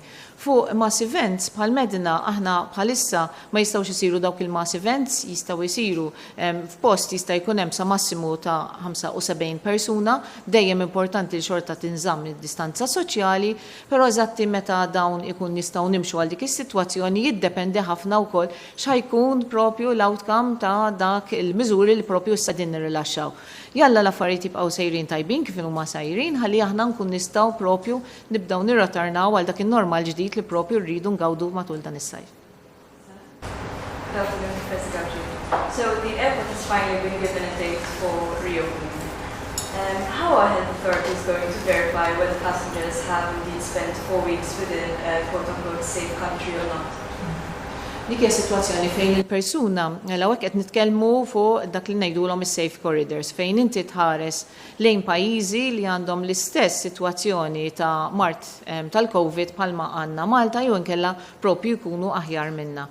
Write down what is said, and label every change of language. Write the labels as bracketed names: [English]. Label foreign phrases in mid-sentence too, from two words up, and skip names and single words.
[Maltese] Fuq [English] mass events [Maltese] bħal medna aħna bħalissa ma jistgħux isiru dawk il- [English] mass events [Maltese] jistgħu jsiru f'post jista' jkun hemm sa massimu ta' 75 persuna, dejjem importanti li xorta tinżamm id-distanza soċjali, però eżatti meta dawn ikun nistgħu nimxu għal dik is-sitwazzjoni jiddependi ħafna wkoll x'ħajkun propju l-outcome ta' dak il-miżuri li propju issa din nirrilaxxaw. Jalla l-affarijiet jibqgħu sejrin tajbin kif huma sajrin ħalli aħna nkun nistgħu propju nibdew nirratarnaw għal dak in-normal ġdid li propju rridu ngawdu matul dan is-sajf. Dawk li [English] So the airport has finally been given a date for reopening. How are health authorities going to verify whether passengers have indeed spent 4 weeks within a quote-unquote safe country or not? [Maltese] Dik hija sitwazzjoni fejn il-persuna, l-għawek qed nitkellmu fuq dak li ngħidulhom is- [English] safe corridors, [Maltese] fejn inti tħares lejn pajjiżi li għandhom l-istess sitwazzjoni ta' mart tal-COVID bħalma għandna Malta jew inkella propju jkunu aħjar minna.